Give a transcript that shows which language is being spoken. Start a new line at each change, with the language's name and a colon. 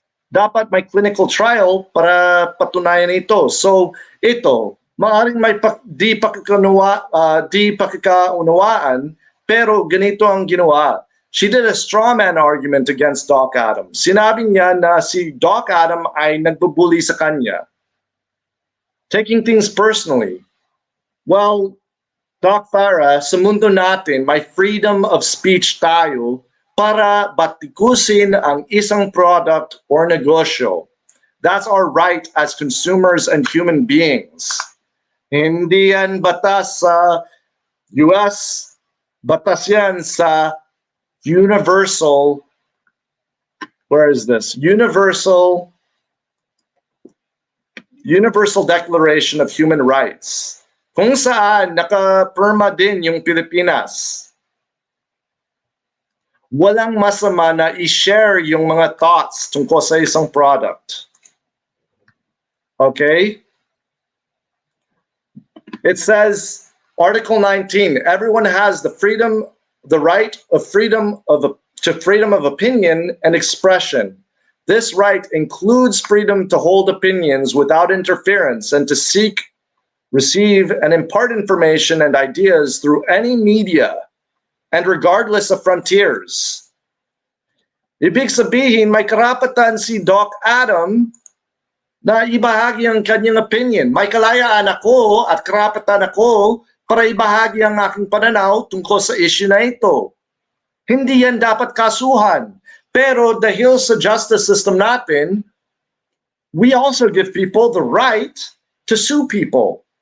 Filipino: Dapat may clinical trial para patunayan ito. So ito, maaring may di pakikaunawaan, pero ganito ang ginawa.
English: She did a straw man argument against Doc Adam.
Filipino: Sinabi niya na si Doc Adam ay nagbubuli sa kanya.
English: Taking things personally.
Filipino: Well, Doc Farrah, sa mundo natin, may freedom of speech tayo para batikusin ang isang product or negosyo.
English: That's our right as consumers and human beings.
Filipino: Hindi yan batas sa US, batas yan sa Universal, where is this?
English: Universal Declaration of Human Rights.
Filipino: Kung saan nakapirma din yung Pilipinas. Walang masama na i-share yung mga thoughts tungkol sa isang product. Okay?
English: It says, Article 19, everyone has the right of freedom of opinion and expression. This right includes freedom to hold opinions without interference and to seek, receive, and impart information and ideas through any media and regardless of frontiers.
Filipino: Ibig sabihin, may karapatan si Doc Adam na ibahagi ang kanyang opinion. May kalayaan ako at karapatan ako para ibahagi ang aking pananaw tungkol sa issue na ito. Hindi yan dapat kasuhan. Pero dahil sa justice system natin,
English: we also give people the right to sue people.